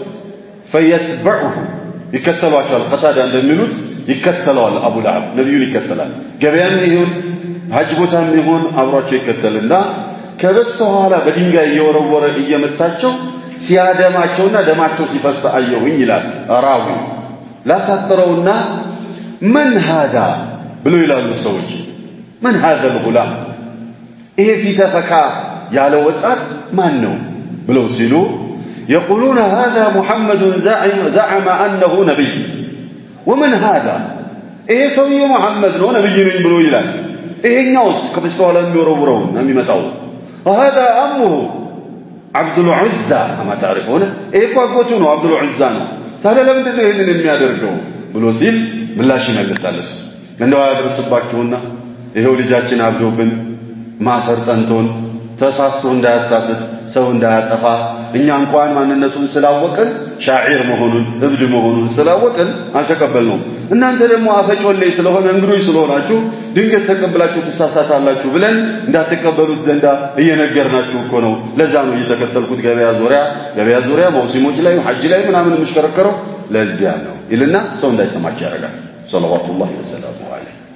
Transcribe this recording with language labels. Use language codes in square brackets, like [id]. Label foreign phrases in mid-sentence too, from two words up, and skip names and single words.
[am] ፈየትበዑሁ ይከተሏቸዋል። ቀታዳ እንደሚሉት ይከተለዋል። አቡ ለሀብ ነብዩን ይከተላል። ገበያም ይሁን ሐጅ ቦታም ይሁን አብሯቸው ይከተልና ከበስተኋላ በድንጋይ እየወረወረ እየመታቸው ሲያደማቸውና ደማቸው ሲፈስ አየሁኝ ይላል ራዊ። ላሳጥረውና [ar] من هذا [am] ብሎ ይላሉ ሰዎች። [ar] من هذا الغلام [am] ይሄ ፊተፈካ ያለ ወጣት ማን ነው ብለው ሲሉ [ar] يقولون هذا محمد زعم أنه نبي ومن هذا [am] ይሄ ሰውዬ መሐመድ ነው ነብይ ነኝ ብሎ ይላል። ይሄኛውስ ከበስተኋላ የሚወረውረው ነው የሚመጣው [ar] وهذا أمه عبد العزة أما تعرفون إيه قوته [am] ነው عبد العزة ነው። ታዲያ ለምንድን ነው ይሄንን የሚያደርገው ብሎ ሲል ምላሽ ይመልሳለስ። እንደው ያደርስባችሁና ይሄው ልጃችን አብዶብን ማሰር ጠንቶን ተሳስቶ እንዳያሳስት ሰው እንዳያጠፋ እኛ እንኳን ማንነቱን ስላወቅን ሻዒር መሆኑን እብድ መሆኑን ስላወቅን አልተቀበልነውም። እናንተ ደግሞ አፈጮሌ ስለሆነ እንግዶች ስለሆናችሁ ድንገት ተቀብላችሁ ተሳሳታላችሁ ብለን እንዳትቀበሉት ዘንዳ እየነገርናችሁ እኮ ነው። ለዛ ነው እየተከተልኩት ገበያ ዙሪያ መውሲሞች ላይ ሐጅ ላይ ምናምን የምሽከረከረው ለዚያ ነው ይልና ሰው እንዳይሰማቸው ያደርጋል። [ar] صلى الله عليه وسلم